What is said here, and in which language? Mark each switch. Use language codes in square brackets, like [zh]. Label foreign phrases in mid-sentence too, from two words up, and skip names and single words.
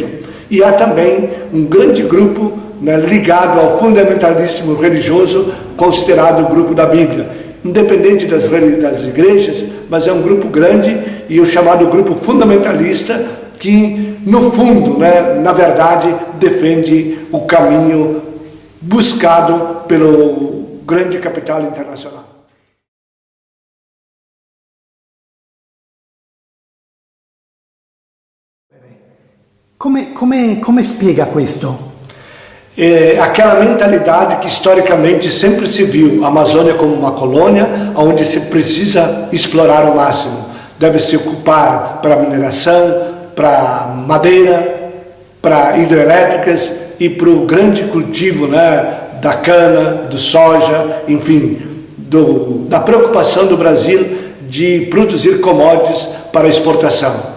[pt] E há também um grande grupo, né, ligado ao fundamentalismo religioso, considerado o grupo da Bíblia, independente das igrejas, mas é um grupo grande, e o chamado grupo fundamentalista, que no fundo, né, na verdade, defende o caminho buscado pelo grande capital internacional. [it] Come spiega questo? [pt] Aquela mentalidade que historicamente sempre se viu a Amazônia como uma colônia onde se precisa explorar ao máximo. Deve se ocupar para mineração, para madeira, para hidrelétricas e para o grande cultivo, né, da cana, do soja, enfim, da preocupação do Brasil de produzir commodities para exportação.